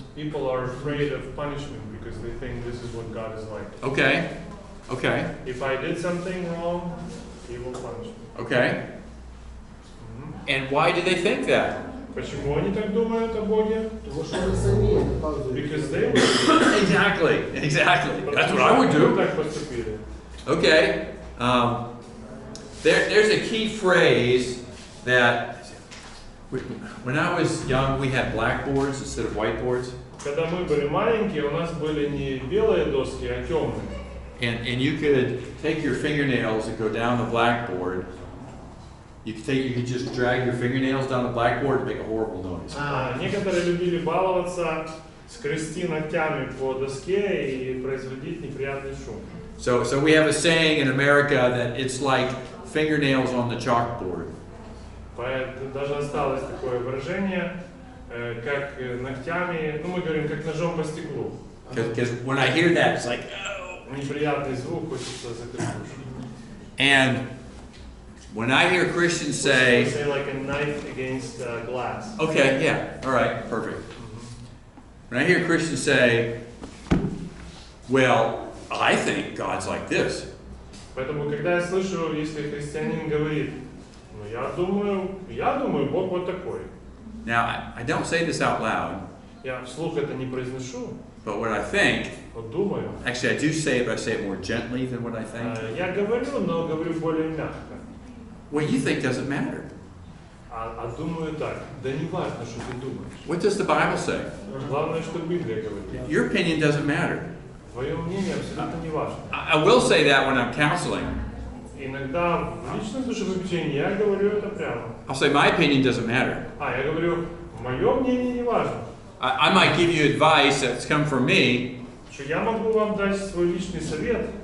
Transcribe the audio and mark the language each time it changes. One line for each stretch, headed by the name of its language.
English: people are afraid of punishment because they think this is what God is like. Okay. If I did something wrong, He will punish me. Okay. And why do they think that?
Russian: Почему они так думают о Боге?
Ukrainian: Тому що вони самі наказують.
English: Because they would. Exactly. That's what I would do.
Russian: Так поступили.
English: Okay. There's a key phrase that when I was young, we had blackboards instead of whiteboards.
Russian: Когда мы были маленькие, у нас были не белые доски, а темные.
English: And you could take your fingernails and go down the blackboard. You could just drag your fingernails down the blackboard and make a horrible noise.
Russian: Некоторые любили баловаться, скрести ногтями по доске и производить неприятный шум.
English: So we have a saying in America that it's like fingernails on the chalkboard.
Russian: Даже осталось такое выражение, как ногтями, мы говорим, как ножом по стеклу.
English: Because when I hear that, it's like, oh.
Russian: Неприятный звук, хочется закрыть уши.
English: And when I hear Christians say, like a knife against glass. Okay, yeah, all right, perfect. When I hear Christians say, well, I think God's like this.
Russian: Поэтому, когда я слышу, если христианин говорит, я думаю, Бог вот такой.
English: Now, I don't say this out loud.
Russian: Я вслух это не произношу.
English: But what I think,
Russian: Вот думаю.
English: actually I do say it, but I say it more gently than what I think.
Russian: Я говорю, но говорю более мягко.
English: What you think doesn't matter.
Russian: А думаю так, да не важно, что ты думаешь.
English: What does the Bible say?
Russian: Главное, что Библия говорит.
English: Your opinion doesn't matter.
Russian: Твое мнение абсолютно не важно.
English: I will say that when I'm counseling.
Russian: Иногда в личном душеобучении я говорю это прямо.
English: I'll say my opinion doesn't matter.
Russian: Я говорю, мое мнение не важно.
English: I might give you advice that's come from me.
Russian: Что я могу вам дать свой личный совет.